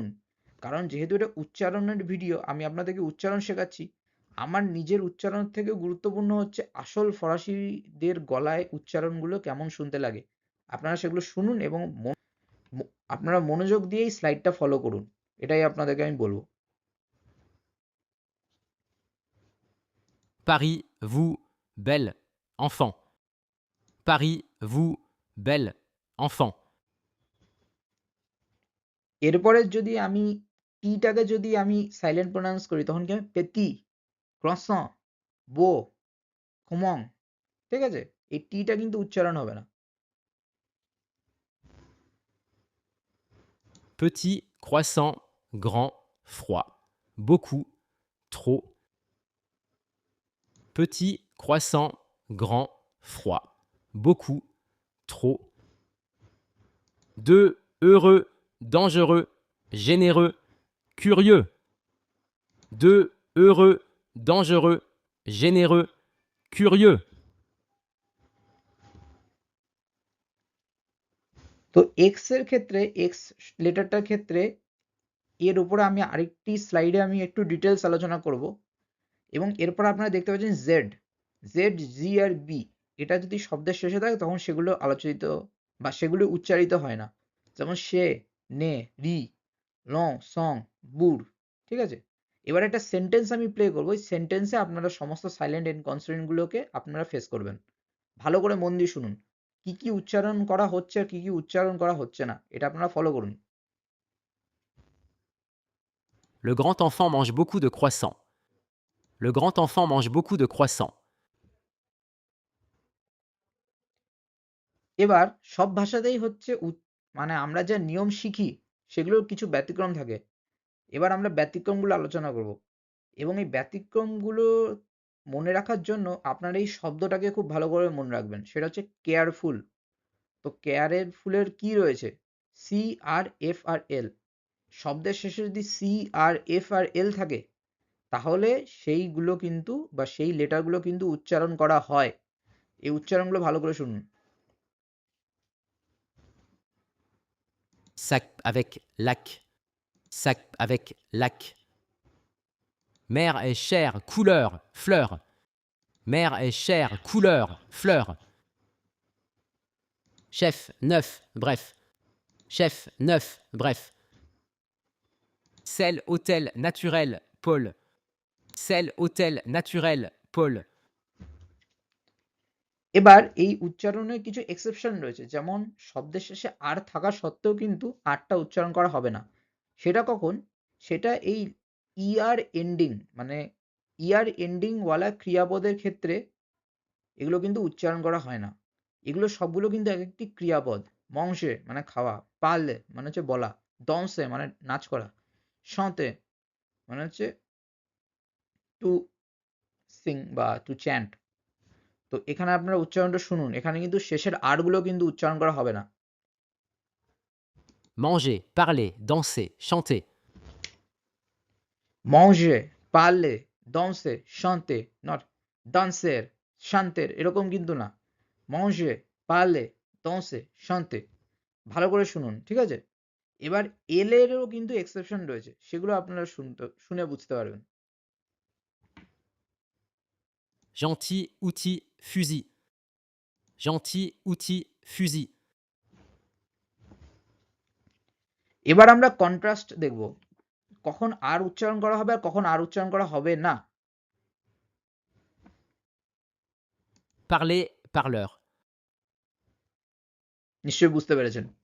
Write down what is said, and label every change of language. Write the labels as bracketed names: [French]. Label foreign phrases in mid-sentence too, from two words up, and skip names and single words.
[Bangla] কারণ যেহেতু এটা উচ্চারণের ভিডিও, আমি আপনাদেরকে উচ্চারণ শেখাচ্ছি। আমার নিজের উচ্চারণের থেকেও গুরুত্বপূর্ণ হচ্ছে আসল ফরাসিদের গলায় উচ্চারণগুলো কেমন শুনতে লাগে। আপনারা সেগুলো শুনুন এবং আপনারা মনোযোগ দিয়ে এই স্লাইডটা ফলো করুন। এটাই আপনাদেরকে আমি বলব। [French] Paris, vous, belle, enfant. Paris, vous, belle, enfant. [Bangla] এরপরে যদি আমি টিটাকে যদি আমি [English] silent pronounce [Bangla] করি তখন কি হবে? [French] petit, croissant, beau, comment. [Bangla] ঠিক আছে? এই টিটা কিন্তু উচ্চারণ হবে না। [French] Petit, croissant, grand, froid. Beaucoup, trop. Petit, croissant, grand, froid. Beaucoup, trop. Deux, heureux, dangereux, généreux, curieux. Deux, heureux, dangereux, généreux, curieux. [Bangla] তো এক্স এর ক্ষেত্রে, এক্স লেটারটার ক্ষেত্রে এর উপরে আমি আরেকটি স্লাইডে আমি একটু ডিটেলস আলোচনা করব এবং এরপর আপনারা দেখতে পাচ্ছেন জেড, জেড, জি আর বি। এটা যদি শব্দের শেষে থাকে তখন সেগুলো আলোচিত বা সেগুলো উচ্চারিত হয় না। যেমন [French] chez, nez, riz, long, sang, bord. [Bangla] ঠিক আছে? এবার একটা সেন্টেন্স আমি প্লে করবো, ওই সেন্টেন্সে আপনারা সমস্ত [English] silent end consonant [Bangla] গুলোকে আপনারা ফেস করবেন। ভালো করে মন দিয়ে শুনুন। কি, কি উচ্চারণ করা হচ্ছে আর কি, কি উচ্চারণ করা হচ্ছে না, এটা আপনারা ফলো করুন। [French] Le grand enfant mange beaucoup de croissants. Le grand enfant mange beaucoup de croissants. [Bangla] এবার সব ভাষাতেই হচ্ছে মানে আমরা যে নিয়ম শিখি সেগুলোর কিছু ব্যতিক্রম থাকে। এবার আমরা ব্যতিক্রমগুলো আলোচনা করব এবং এই ব্যতিক্রমগুলো মনে রাখার জন্য আপনারা এই শব্দটাকে খুব ভালো করে মনে রাখবেন। সেটা হচ্ছে কেয়ারফুল। তো কেয়ারের ফুলের কি রয়েছে? সি আর এফ আর এল। শব্দের শেষে যদি সি আর এফ আর এল থাকে তাহলে সেইগুলো কিন্তু বা সেই লেটারগুলো কিন্তু উচ্চারণ করা হয়। এই উচ্চারণগুলো ভালো করে শুনুন। [French] Sac avec lac. Sac avec lac. Mer est chère, couleur, fleur. Mer est chère, couleur, fleur. Chef, neuf, bref. Chef, neuf, bref. Sel, hôtel, naturel, Paul. Sel, hôtel, naturel, Paul. [Bangla] এবার এই উচ্চারণের কিছু এক্সেপশন রয়েছে, যেমন শব্দের শেষে আর থাকা সত্ত্বেও কিন্তু আরটা উচ্চারণ করা হবে না। সেটা কখন? সেটা এই ইয়ার এন্ডিং মানে ইয়ার এন্ডিং ওয়ালা ক্রিয়াপদের ক্ষেত্রে এগুলো কিন্তু উচ্চারণ করা হয় না। এগুলো সবগুলো কিন্তু এক একটি ক্রিয়াপদ। মংসে মানে খাওয়া, পারলে মানে হচ্ছে বলা, দংসে মানে নাচ করা, শতে মানে হচ্ছে [English] to sing [Bangla] বা [English] to chant. [Bangla] তো এখানে আপনারা উচ্চারণটা শুনুন, এখানে কিন্তু শেষের আর গুলো কিন্তু উচ্চারণ করা হবে না। [French] Manger, parler, danser, chanter. manger, parler, danser, chanter, not danser, chanter [Bangla] এরকম কিন্তু না। [French] manger, parler, danser, chanter। [Bangla] ভালো করে শুনুন, ঠিক আছে? এবার এল এরও কিন্তু এক্সেপশন রয়েছে, সেগুলো আপনারা শুনে বুঝতে পারবেন। [French] Gentil, outil, fusil. Gentil, outil, fusil. [Bangla] এবার আমরা কন্ট্রাস্ট দেখব, কখন আর উচ্চারণ করা হবে আর কখন আর উচ্চারণ করা হবে না। [French] Parler, parleur. [Bangla] নিশ্চয়ই বুঝতে পেরেছেন।